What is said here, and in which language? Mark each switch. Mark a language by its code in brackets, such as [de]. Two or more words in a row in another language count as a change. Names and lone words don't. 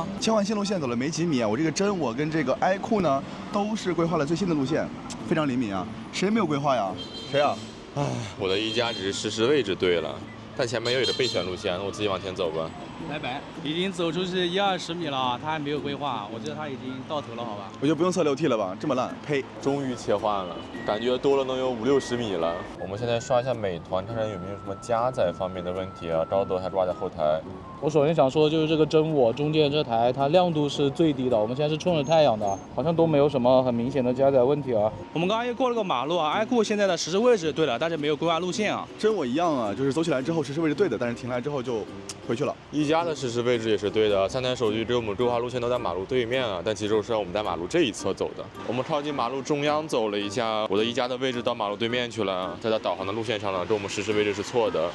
[zh] 切換新路線走了沒幾米啊，我這個真我跟這個 iQOO 呢，都是規劃了最新的路線，非常靈敏啊。誰沒有規劃呀？誰啊？唉，我的1加只是實時位置對了，但前面又有着備選路線，我自己往前走吧。拜拜，已經走出去10-20米了，他還沒有規劃，我覺得他已經到頭了，好吧？我就不用測 6T 了吧，這麼爛，呸！終於切換了，感覺多了能有50-60米了。我們現在刷一下美團，看看有沒有什麼加載方面的問題啊？高德還掛在後台。我首先想說，就是這個真我中間這台，它亮度是最低的。我們現在是衝着太陽的，好像都沒有什麼很明顯的加載問題啊。我們剛剛又過了個馬路啊，iQOO現在的實時位置對了，但是沒有規劃路線啊。真我一樣啊，就是走起來之後實時位置對的，但是停來之後就回去了。 1加的實時位置也是對的，3台手機只有我們規劃路線都在馬路對面啊，但其實是我們在馬路這一側走的。我們靠近馬路中央走了一下，我的1加的位置到馬路對面去了，在它導航的路線上呢，跟我們實時位置是錯的。